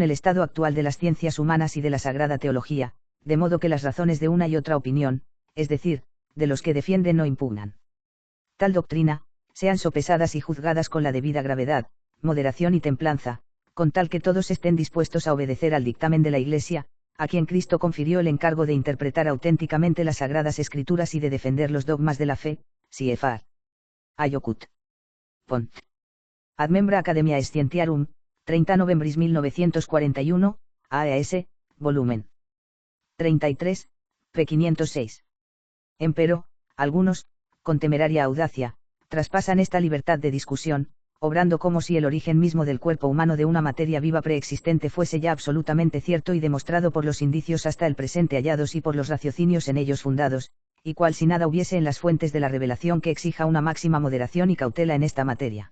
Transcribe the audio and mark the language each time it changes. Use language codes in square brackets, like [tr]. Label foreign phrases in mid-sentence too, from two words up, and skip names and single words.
[es] el estado actual de las ciencias humanas y de la Sagrada Teología, de modo que las razones de una y otra opinión, es decir, de los que defienden no impugnan tal doctrina, sean sopesadas y juzgadas con la debida gravedad, moderación y templanza, con tal que todos estén dispuestos a obedecer al dictamen de la Iglesia, a quien Cristo confirió el encargo de interpretar auténticamente las Sagradas Escrituras y de defender los dogmas de la fe, CFR. [la] Ayokut. Pont. Ad membra Academia Scientiarum, 30 novembris 1941, AES, [es] volumen 33, p. 506. Empero, algunos, con temeraria audacia, traspasan esta libertad de discusión, obrando como si el origen mismo del cuerpo humano de una materia viva preexistente fuese ya absolutamente cierto y demostrado por los indicios hasta el presente hallados y por los raciocinios en ellos fundados, y cual si nada hubiese en las fuentes de la revelación que exija una máxima moderación y cautela en esta materia.